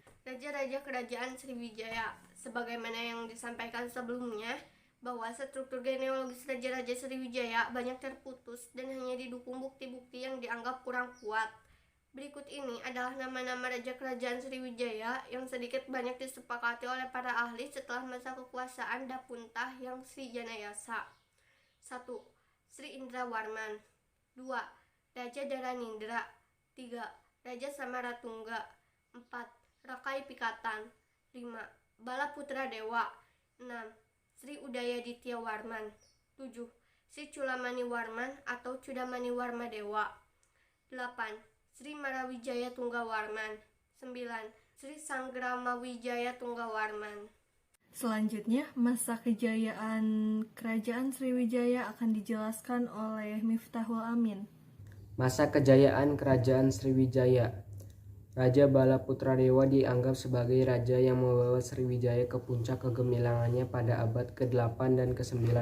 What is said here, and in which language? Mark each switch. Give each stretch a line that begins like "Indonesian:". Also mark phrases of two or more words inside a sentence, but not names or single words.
Indonesian: Raja-raja Kerajaan Sriwijaya, sebagaimana yang disampaikan sebelumnya, bahwa struktur genealogis Raja-Raja Sriwijaya banyak terputus dan hanya didukung bukti-bukti yang dianggap kurang kuat. Berikut ini adalah nama-nama Raja Kerajaan Sriwijaya yang sedikit banyak disepakati oleh para ahli setelah masa kekuasaan Dampuntahyang Srijayanasa. 1. Sri Indrawarman. 2. Raja Dharanindra. 3. Raja Samaratungga. 4. Rakai Pikatan. 5. Balaputra Dewa. 6. Sri Udayaditya Warman. 7. Sri Culamani Warman atau Cudamani Warma Dewa. 8. Sri Marawijaya Tunggawarman. 9. Sri Sanggramawijaya Tunggawarman. Selanjutnya, masa kejayaan Kerajaan Sriwijaya akan dijelaskan oleh Miftahul Amin. Masa kejayaan Kerajaan Sriwijaya. Raja Balaputra Dewa dianggap sebagai raja yang membawa Sriwijaya ke puncak kegemilangannya pada abad ke-8 dan ke-9.